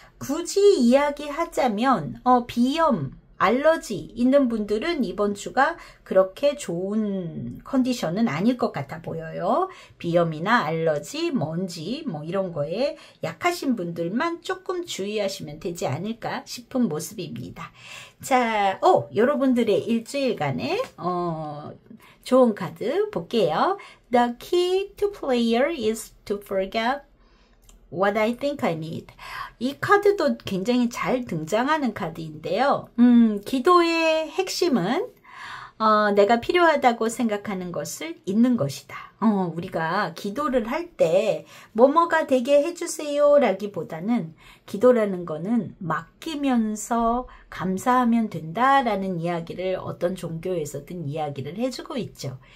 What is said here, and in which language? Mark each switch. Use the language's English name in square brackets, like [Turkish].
[Korean] 굳이 이야기하자면 비염, 알러지 있는 분들은 이번 주가 그렇게 좋은 컨디션은 아닐 것 같아 보여요. 비염이나 알러지, 먼지 뭐 이런 거에 약하신 분들만 조금 주의하시면 되지 않을까 싶은 모습입니다. 자, 여러분들의 일주일간의 좋은 카드 볼게요. [English] The key to prayer is to forget What I think I need. [Korean] 이 카드도 굉장히 잘 등장하는 카드인데요. 기도의 핵심은 내가 필요하다고 생각하는 것을 잊는 것이다. 우리가 기도를 할 때 뭐뭐가 되게 해주세요 라기보다는 기도라는 거는 맡기면서 감사하면 된다라는 이야기를 어떤 종교에서든 이야기를 해주고 있죠.